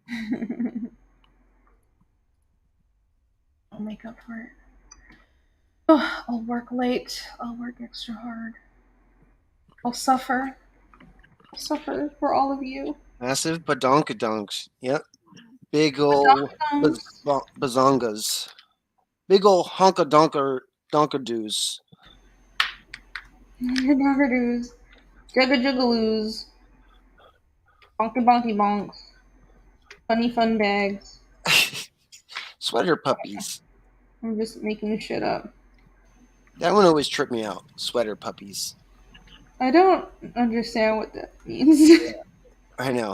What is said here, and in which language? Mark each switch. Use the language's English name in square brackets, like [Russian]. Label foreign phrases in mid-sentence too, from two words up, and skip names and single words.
[English] I'll make up for it. Oh, I'll work late. I'll work extra hard. I'll suffer. I'll suffer for all of you. Massive badonkadonks. Yep. Big ol' bazongas. Big ol' honka-donkadoos. Honka-donkadoos. Jugga-juggaloos. Bonky bonks. Funny fun bags. Sweater puppies. I'm just making shit up. That one always tripped me out. Sweater puppies. I don't understand what that means. Yeah, I know.